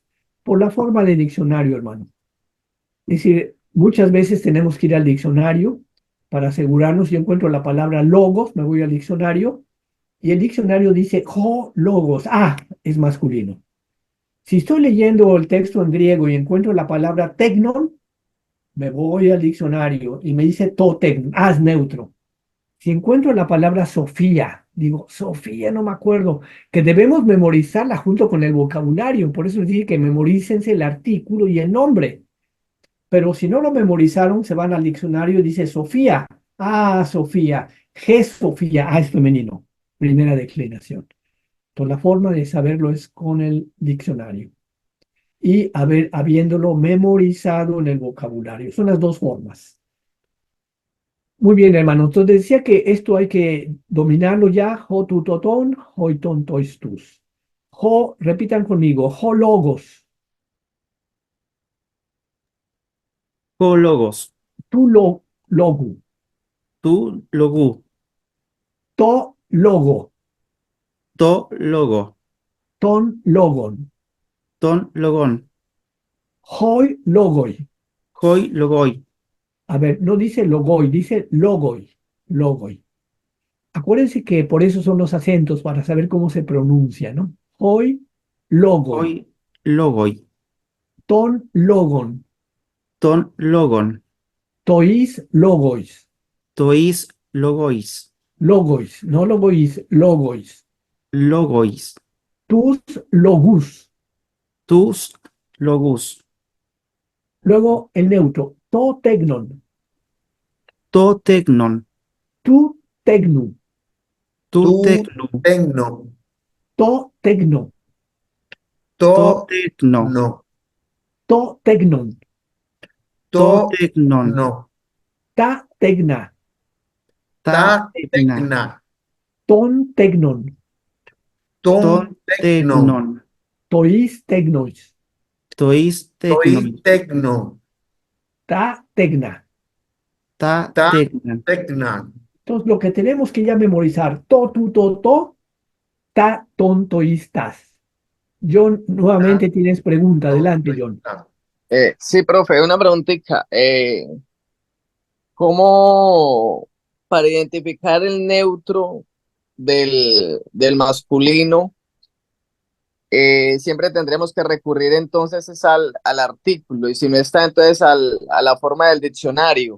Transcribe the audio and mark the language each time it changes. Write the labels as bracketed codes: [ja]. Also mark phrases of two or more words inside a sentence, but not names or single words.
[es] Por la forma de diccionario, hermano. Es decir, muchas veces tenemos que ir al diccionario para asegurarnos. Yo encuentro la palabra logos, me voy al diccionario y el diccionario dice logos. Ah, es masculino. Si estoy leyendo el texto en griego y encuentro la palabra tegnon, me voy al diccionario y me dice [el] το τέκνον, [es] ah, es neutro. Si encuentro la palabra Sofía, digo, Sofía, no me acuerdo, que debemos memorizarla junto con el vocabulario. Por eso les dije que memorícense el artículo y el nombre. Pero si no lo memorizaron, se van al diccionario y dice Sofía. Ah, Sofía. G Sofía. Ah, es femenino. Primera declinación. Entonces, la forma de saberlo es con el diccionario y habiéndolo memorizado en el vocabulario. Son las dos formas. Muy bien, hermano. Entonces decía que esto hay que dominarlo ya. [el] ο του τω τον, οι των τοις τους. [es] Ho, repitan conmigo, [el] ο λόγος, Logos, του λόγου, του λόγου, τω λόγω, τω λόγω, τον λόγον, τον λόγον, οι λόγοι. οι λόγοι. [es] A ver, no dice logoi, dice logoi, logoi. Acuérdense que por eso son los acentos, para saber cómo se pronuncia, ¿no? [el] οι λόγοι, οι λόγοι, των λόγων, των λόγων, τοις λόγοις, τοις λόγοις, logois, no logois, logois, logois, τους λόγους. τους λόγους, [es] Luego el neutro, [el] το τέκνον, το τέκνον, του τέκνου, tu Tu tecnu, tecno, τω τέκνω, to to tecno, no, το τέκνον, to to tecnon, no, τα τέκνα, ta ta tecna, tecna, των τέκνων, ton των τέκνων, tecnon, τοις τέκνοις, τοις τέκνων, τω τέκνω, τα τέκνα. ta ta tecna. tecna. [es] Entonces, lo que tenemos que ya memorizar, [el] τα, των, τοις, τας. [es] John, nuevamente tienes pregunta. Adelante, John. Sí, profe, una preguntita. ¿Cómo para identificar el neutro del masculino? Siempre tendremos que recurrir entonces es al artículo y si no está entonces a la forma del diccionario.